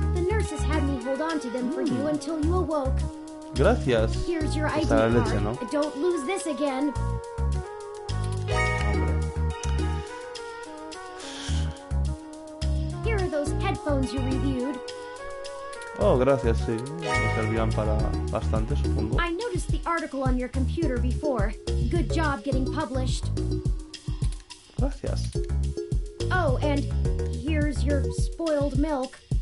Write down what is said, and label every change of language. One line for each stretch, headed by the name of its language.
English: The nurses had me hold on to them for you until you awoke.
Spanish: Gracias.
English: Here's your ID
Spanish: Está la
English: card.
Spanish: leche, ¿no?
English: Don't lose this again.
Spanish: Hombre.
English: Here are those headphones you reviewed.
Spanish: Oh, gracias, sí. Me servían para bastante, supongo.
English: I noticed the article on your computer before. Good job getting published.
Spanish: Gracias.
English: Oh, and here's your spoiled milk.